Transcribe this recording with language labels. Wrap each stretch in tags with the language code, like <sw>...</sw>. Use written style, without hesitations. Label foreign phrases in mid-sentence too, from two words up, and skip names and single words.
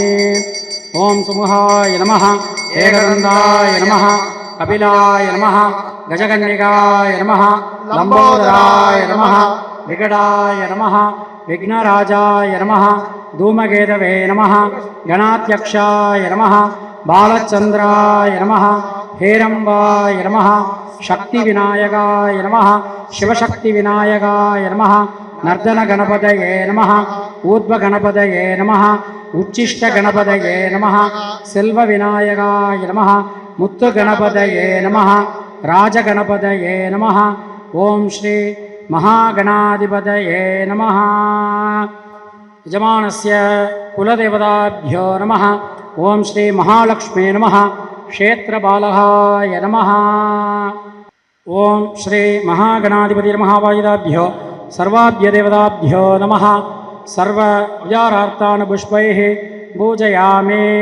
<sa>ओम सुमुहाय नमः, एकदन्ताय नमः, कपिलाय नमः, गजकन्निकाय नमः, लंबोदराय नमः, विकटाय नमः, विघ्नराजाय नमः, धूमकेतवे नमः, गणाध्यक्षाय नमः, बालचंद्राय नमः, हेरंबाय नमः, शक्तिविनायकाय नमः, शिवशक्तिविनायकाय नमः, नर्दन गणपतये नमः, ऊर्ध्व गणपतये नमः, उच्छिष्ट गणपतये नम सेल्व विनायकाय नम मुत्तु गणपतये नम राजगणपतये नम ओम् श्री महागणाधिपतये नम यजमानस्य कुलदेवताभ्यो नमः ओम श्री महालक्ष्मी नमः क्षेत्रबालहाय नमः ओम श्री महागणाधिपति महावायुदाभ्यो सर्वाभ्य देवताभ्यो नमः सर्वविचारार्थान् पुष्पैः पूजयामि</sa>